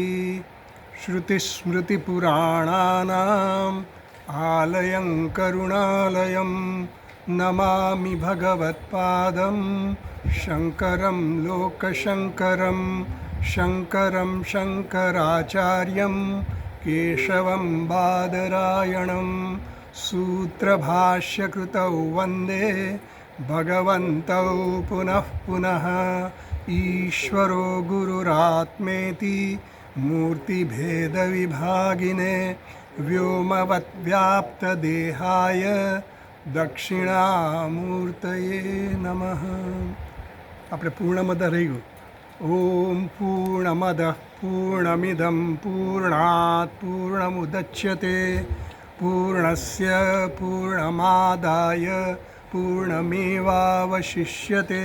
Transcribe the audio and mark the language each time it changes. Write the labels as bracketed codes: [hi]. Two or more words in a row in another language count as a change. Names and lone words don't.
[sa] श्रुतिस्मृतिपुराणानाम् आलयं करुणालयं नमामि भगवत्पादं शङ्करं लोकशङ्करं शङ्कराचार्यं केशवं बादरायणं सूत्रभाष्यकृतौ वन्दे भगवन्तौ पुनः पुनः। ईश्वरो गुरुरात्मेति मूर्तिभेदविभागिने व्योमवद्व्याप्तदेहाय दक्षिणामूर्तये नमः। [gu] આપણે પૂર્ણમદ રહી ગયું. [sa] ઓમ પૂર્ણમદ પૂર્ણમિદં પૂર્ણાત પૂર્ણમુદચ્યતે પૂર્ણસ્ય પૂર્ણમાદાય પૂર્ણમેવાવશિષ્યતે.